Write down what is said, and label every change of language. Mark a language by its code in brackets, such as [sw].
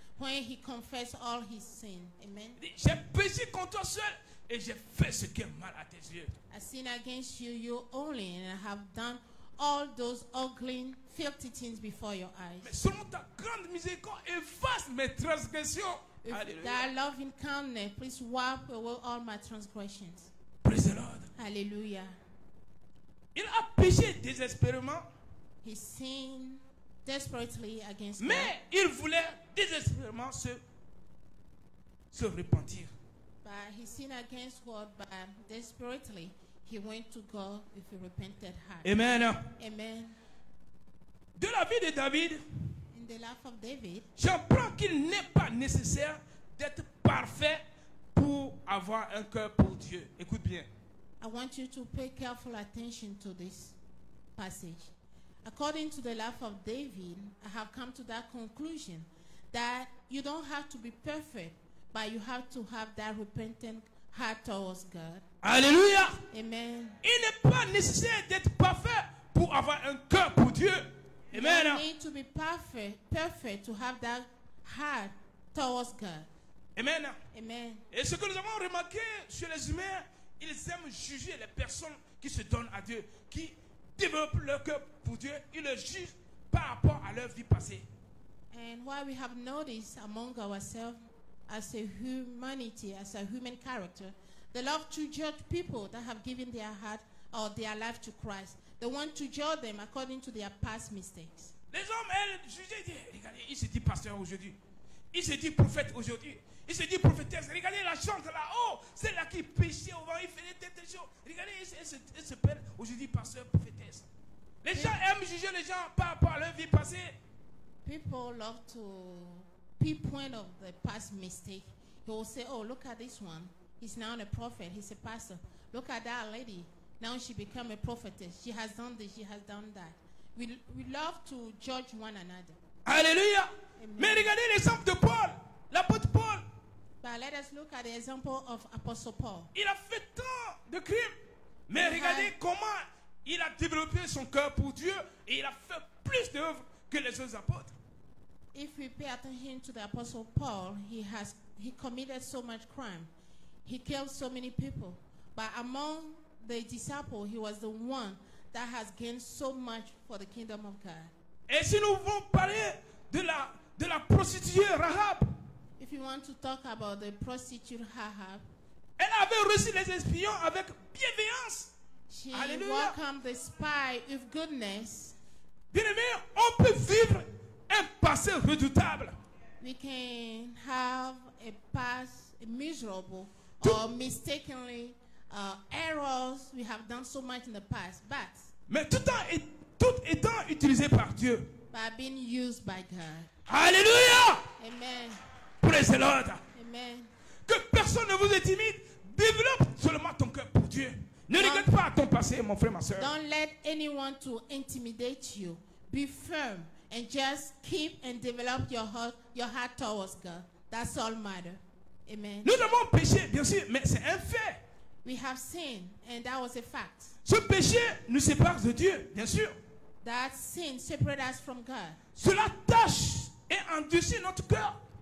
[en] when he confessed all his sin. Amen. [fr] Il dit, j'ai péché contre toi seul et j'ai fait ce qui est mal à tes yeux. [en] I sin against you, you only, and I have done all those ugly, filthy things before your [fr] Mais [en] eyes. [fr] selon ta grande miséricorde, efface mes transgressions. [en] If [fr] Alléluia. [en] thy loving kindness, please wipe away all my transgressions. Praise the Lord. Hallelujah. [fr] Il a péché désespérément, [en] He sinned desperately against God. [fr] mais il voulait désespérément se repentir. [en] But he sinned against God, but desperately he went to God with a repentant heart. Amen. Amen. [fr] De la vie de David, [en] In the life of David, [fr] j'apprends qu'il n'est pas nécessaire d'être parfait pour avoir un cœur pour Dieu. Écoute bien. [en] I want you to pay careful attention to this passage. According to the life of David, I have come to that conclusion that you don't have to be perfect, but you have to have that repentant heart towards God. [fr] Alléluia. [en] Amen. [fr] Il n'est pas nécessaire d'être parfait pour avoir un cœur pour Dieu. [en] You Amen. don't need to be perfect to have that heart towards God. Amen. Amen. [fr] Et ce que nous avons remarqué chez les humains, ils aiment juger les personnes qui se donnent à Dieu, qui développent leur cœur pour Dieu. Ils le jugent par rapport à leur vie passée. [en] And what we have noticed among ourselves as a humanity, as a human character, they love to judge people that have given their heart or their life to Christ. They want to judge them according to their past mistakes. [fr] Les hommes, elles, jugeaient, disent, regardez, il se dit pasteur aujourd'hui. Il se dit prophète aujourd'hui. Il se dit prophétesse. Regardez la chante là. Oh, c'est là qui péchait au vent. Il faisait telle chose. Regardez, elle se perd aujourd'hui pasteur, prophétesse. Les gens aiment juger les gens par rapport à leur vie passée. [en] People love to pinpoint of the past mistake. He will say, oh, look at this one. He's now a prophet. He's a pastor. Look at that lady. Now she become a prophetess. She has done this. She has done that. We love to judge one another. [fr] Alléluia. [en] Amen. [fr] Mais regardez l'exemple de Paul, l'apôtre Paul. [en] But let us look at the example of Apostle Paul. [fr] Il a fait tant de crimes. Mais regardez comment il a développé son cœur pour Dieu et il a fait plus d'œuvres que les autres apôtres. [en] If we pay attention to the Apostle Paul, he committed so much crime. He killed so many people. But among the disciples, he was the one that has gained so much for the kingdom of God. [fr] Et si nous voulons parler de la prostituée Rahab, [en] If you want to talk about the prostitute Rahab, [fr] elle avait reçu les espions avec bienveillance. [en] she Hallelujah. welcomed the spy with goodness. [fr] Bien-aimé, on peut vivre un passé redoutable. [en] We can have a past miserable or mistakenly errors. We have done so much in the past, but [fr] Mais tout étant utilisé par Dieu. [en] by being used by God. [fr] Alléluia. [en] Amen. Praise the Lord. Amen. [fr] Que personne ne vous intimide. Développe seulement ton cœur pour Dieu. Ne regarde pas à ton passé, mon frère, ma soeur. [en] Don't let anyone to intimidate you. Be firm and just keep and develop your heart towards God. That's all matter. Amen. [fr] Nous avons péché, bien sûr, mais c'est un fait. [en] We have sinned, and that was a fact. [fr] Ce péché nous sépare de Dieu, bien sûr. [en] That sin separated us from God, [fr] Cela tâche et endurcit notre cœur.